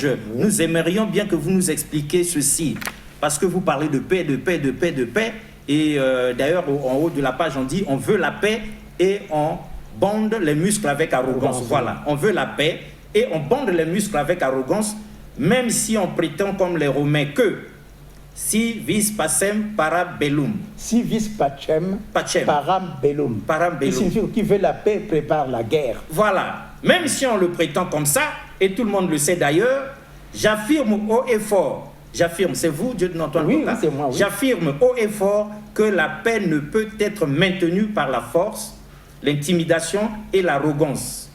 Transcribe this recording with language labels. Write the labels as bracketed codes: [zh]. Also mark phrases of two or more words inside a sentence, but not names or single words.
[fr] Nous aimerions bien que vous nous expliquiez ceci. Parce que vous parlez de paix, de paix, de paix, de paix. Et d'ailleurs, en haut de la page, on dit on veut la paix et on bande les muscles avec arrogance. Voilà, on veut la paix et on bande les muscles avec arrogance, même si on prétend comme les Romains que [la] si vis pacem para bellum. Si vis pacem, Pacem. param bellum. Param bellum. [fr] Qui signifie qui veut la paix prépare la guerre. Voilà, même si on le prétend comme ça, et tout le monde le sait d'ailleurs, j'affirme haut et fort, j'affirme, c'est vous, Dieu de Antoine Oui, Gonga, oui, c'est moi, oui. J'affirme haut et fort que la paix ne peut être maintenue par la force, l'intimidation et l'arrogance.